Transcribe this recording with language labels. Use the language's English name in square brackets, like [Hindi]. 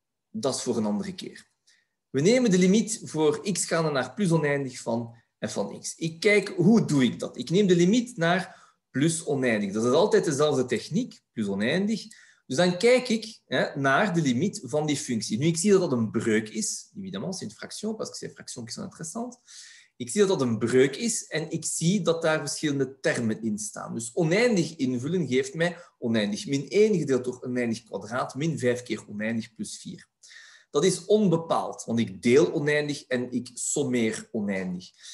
[Dutch] Dat is voor een andere keer. We nemen de limiet voor x gaande naar plus oneindig van f van x. Ik kijk, hoe doe ik dat? Ik neem de limiet naar plus oneindig. Dat is altijd dezelfde techniek, plus oneindig. Dus dan kijk ik naar de limiet van die functie. Nu, ik zie dat dat een breuk is. [French] Évidemment, c'est une fraction, parce que c'est fractions qui sont intéressantes. [Dutch] Ik zie dat dat een breuk is en ik zie dat daar verschillende termen in staan. Dus oneindig invullen geeft mij oneindig min 1 gedeeld door oneindig kwadraat min 5 keer oneindig plus 4. Dat is onbepaald, want ik deel oneindig en ik sommeer oneindig.